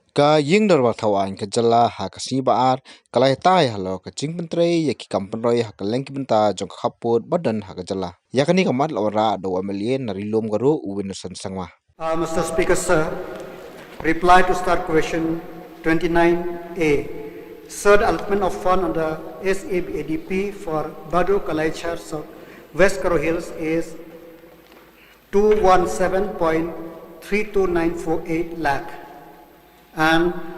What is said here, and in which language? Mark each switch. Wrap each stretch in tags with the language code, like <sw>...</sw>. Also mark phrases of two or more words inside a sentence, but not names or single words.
<kha>Ka Iing Dorbar Halor ka jala ha ka si baar ka Iatai Halor ka Kam Pynroi ya ki Kam Pynroi ha ka lengki benta jong Khappud badan ha ka jala. Ya kani ka mat lawara do amelien na rilom garo uwinusan sangma.</kha> <en>Mr. Speaker, sir, reply to start question 29A. Third allotment of fund under SABADP for Badu Kalaichar West Karo Hills is 217.32948 lakh and</en>